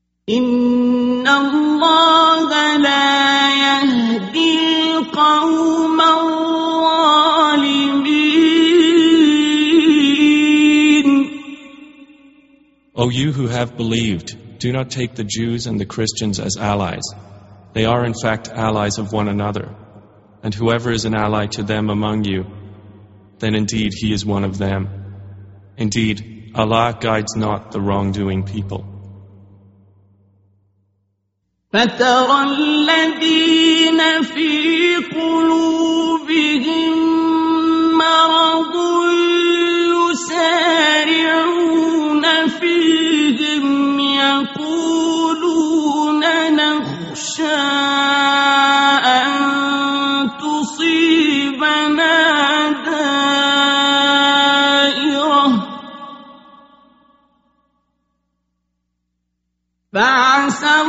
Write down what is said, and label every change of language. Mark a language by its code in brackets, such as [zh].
[ar] إن الله لا يهدي القوم الظالمين. [en] O you who have believed, do not take the Jews and the Christians as allies. They are in fact allies of one another. And whoever is an ally to them among you, then indeed he is one of them. Indeed, Allah guides not the wrongdoing people. [ar] فترى الذين في قلوبهم مرض يسارعون فيهم يقولون نخشى أن تصيبنا دائرة فعسى